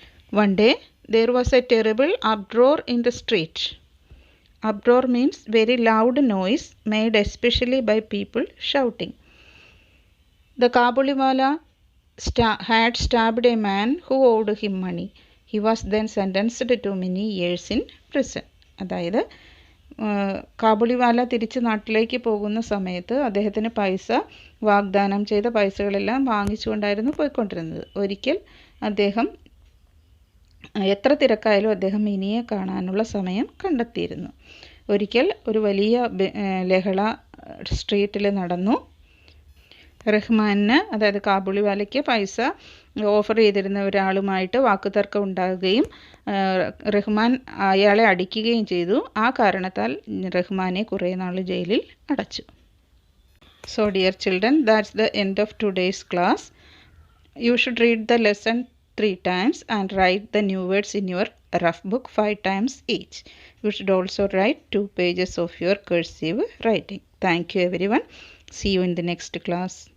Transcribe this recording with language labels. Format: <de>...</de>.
<en>One day, there was a terrible uproar in the street. Uproar means very loud noise made especially by people shouting. The Kabuliwala had stabbed a man who owed him money. He was then sentenced to many years in prison.</en> <ml>അതായത് കാബുളിവാല തിരിച്ച് നാട്ടിലേക്ക് പോകുന്ന സമയത്ത് അദ്ദേഹത്തിന് പൈസ, വാഗ്ദാനം ചെയ്ത പൈസകളെല്ലാം വാങ്ങിച്ചുകൊണ്ടായിരുന്നു പോയിക്കൊണ്ടിരുന്നത്. ഒരിക്കൽ അദ്ദേഹം, എത്ര തിരക്കായാലും അദ്ദേഹം മിനിയെ കാണാനുള്ള സമയം കണ്ടെത്തിയിരുന്നു. ഒരിക്കൽ ഒരു വലിയ ലഹള സ്ട്രീറ്റിൽ നടന്നു. റഹ്മാന്, അതായത് കാബുളിവാലയ്ക്ക് പൈസ ഓഫർ ചെയ്തിരുന്ന ഒരാളുമായിട്ട് വാക്കുതർക്കം ഉണ്ടാകുകയും റഹ്മാൻ അയാളെ അടിക്കുകയും ചെയ്തു. ആ കാരണത്താൽ റഹ്മാനെ കുറേ നാൾ ജയിലിൽ അടച്ചു.</ml> <en>So dear children, that's the end of today's class. You should read the lesson 3 times and write the new words in your rough book 5 times each. You should also write 2 pages of your cursive writing. Thank you everyone. See you in the next class.</en>